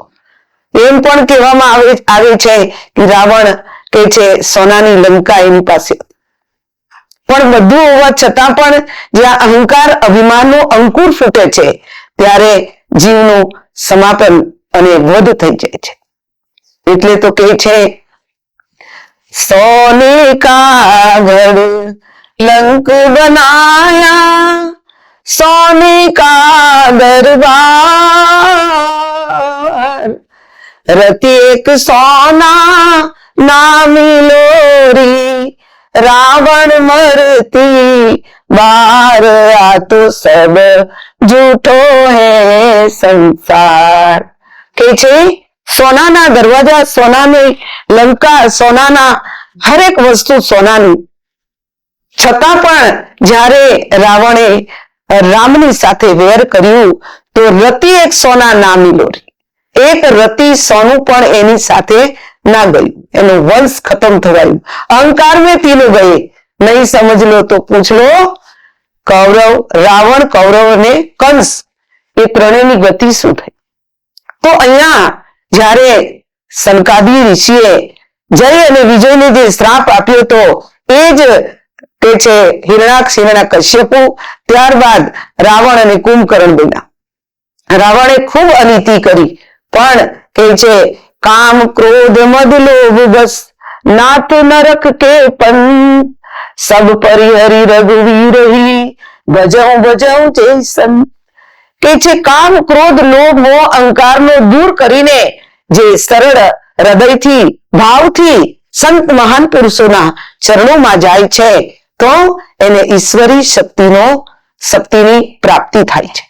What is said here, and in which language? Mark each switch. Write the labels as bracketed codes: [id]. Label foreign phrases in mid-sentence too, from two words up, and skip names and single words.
[gu] એમ પણ કહેવામાં આવે છે કે રાવણ કે છે સોનાની લંકા એની પાસે, પણ બધું હોવા છતાં પણ જ્યાં અહંકાર, અભિમાનનો અંકુર ફૂટે છે ત્યારે જીવનું સમાપન અને વધ થઈ જાય છે. એટલે તો કે છે [hi] सोने का घर लंक बनाया, सोने का दरबार, रति एक सोना नामी लोरी, रावण मरती बार, आ तो सब झूठो है संसार. [gu] કે છે સોનાના દરવાજા, સોનાની લંકા, સોનાના હરેક વસ્તુ સોનાની, છતાં પણ જ્યારે રાવણે રામની સાથે વેર કર્યું તો [hi] रति एक सोना ना मिलोरी, [gu] એક રતિ સોનું પણ એની સાથે ના ગયું, એનો વંશ ખતમ થવાયું. અહંકાર [hi] में तीनों गए, नहीं समझ लो तो पूछ लो. [gu] કૌરવ, રાવણ, કૌરવ અને કંસ એ ત્રણેયની ગતિ શું થઈ? તો અહીંયા જ્યારે સનકાદી ઋષિએ જય અને વિજયને જે શ્રાપ આપ્યો તો એ જ તે છે હિરણાક્ષ, હિરણાકશ્યપુ, ત્યારબાદ રાવણ અને કુંભકર્ણ બન્યા. રાવણે ખૂબ અનીતિ કરી, પણ કે છે કામ, ક્રોધ, મદ, લોભ, બસ [hi] नाथ नरक के पंत, सब परिहरी रघुवीर ही, भजऊ भजऊ जय संत. [gu] કે છે કામ ક્રોધ લોભ મોહ અહંકારનો દૂર કરીને જે સરળ હૃદયથી ભાવથી સંત મહાન પુરુષોના ચરણોમાં જાય છે તો એને ઈશ્વરી શક્તિની પ્રાપ્તિ થાય છે.